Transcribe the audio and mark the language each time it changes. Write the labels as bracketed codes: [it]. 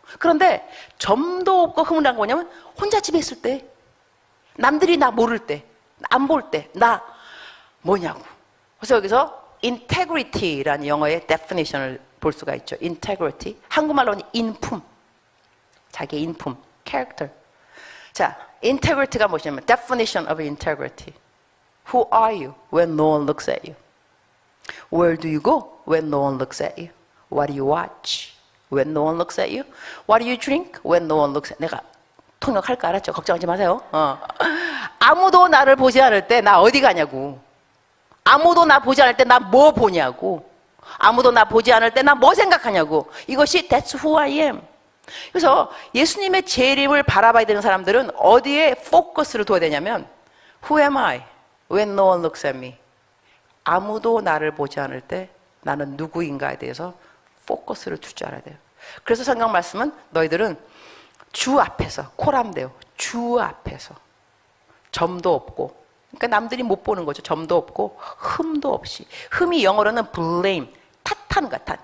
[ko] 그런데 점도 없고 흐물한 거냐면 혼자 집에 있을 때, 남들이 나 모를 때, 안 볼 때 나 뭐냐고. 그래서 여기서 integrity라는 영어의 definition을 볼 수가 있죠. integrity, 한국말로는 인품, 자기의 인품, character. 자, integrity가 뭐냐면 definition of integrity. [en] Who are you when no one looks at you? Where do you go when no one looks at you? What do you watch when no one looks at you? What do you drink when no one looks at you? [ko] 내가 통역할 거 알았죠? 걱정하지 마세요. 아무도 나를 보지 않을 때 나 어디 가냐고. 아무도 나 보지 않을 때 나 뭐 보냐고. 아무도 나 보지 않을 때 나 뭐 생각하냐고. 이것이 [en] that's who I am. [ko] 그래서 예수님의 재림을 바라봐야 되는 사람들은 어디에 포커스를 둬야 되냐면 [en] Who am I when no one looks at me? [ko] 아무도 나를 보지 않을 때 나는 누구인가에 대해서 포커스를 둘 줄 알아야 돼요. 그래서 성경 말씀은 너희들은 주 앞에서, 코람데오, 주 앞에서 점도 없고, 그러니까 남들이 못 보는 거죠. 점도 없고 흠도 없이. 흠이 영어로는 blame, 탓한 같아.